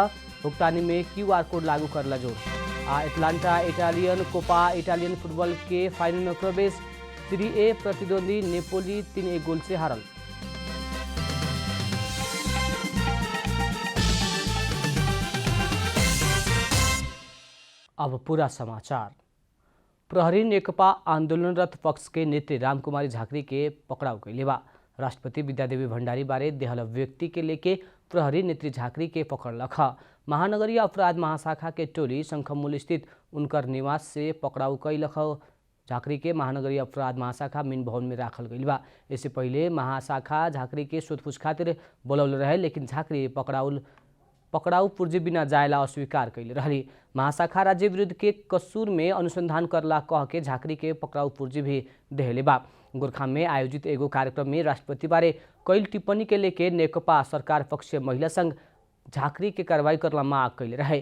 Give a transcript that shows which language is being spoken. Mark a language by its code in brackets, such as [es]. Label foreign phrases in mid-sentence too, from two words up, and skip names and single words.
[bho] भुगतानी में QR कोड लागू करला जोर। एटलांटा इटालियन कोपा इटालियन फुटबॉल के फाइनल में प्रवेश। सीरी ए प्रतिद्वंदी नेपोली 3-1 गोल से हारल। अब पूरा समाचार। प्रहरी नेकपा आंदोलनरत पक्ष के नेत्री रामकुमारी झाँक्री के पकड़ाव कैले बा। राष्ट्रपति विद्यादेवी भण्डारी बारे देहल व्यक्ति के लेके प्रहरी नेत्री झाँक्री के पकड़लक। महानगरीय अपराध महाशाखा के टोली शंखमूल स्थित उनकर निवास से पकड़ाव कैलक। झाँक्री के महानगरीय अपराध महाशाखा मीन भवन में राखल गइल बा। इससे पहले महाशाखा झाँक्री के सोधपूछ खातिर बोलौले रहे, लेकिन झाँक्री पकड़ाऊ पूर्जी बिना जायला अस्वीकार कैले रहली। महाशाखा राज्य विरुद्ध के कसूर में अनुसंधान करला कह के झाँक्री के पकड़ाऊ पूर्जी भी देहले बा। गोरखा में आयोजित एगो कार्यक्रम में राष्ट्रपति बारे कैल टिप्पणी के लेके नेकपा सरकार पक्षीय महिला संघ झाँक्री के कार्रवाई करला मांग कैले रहे।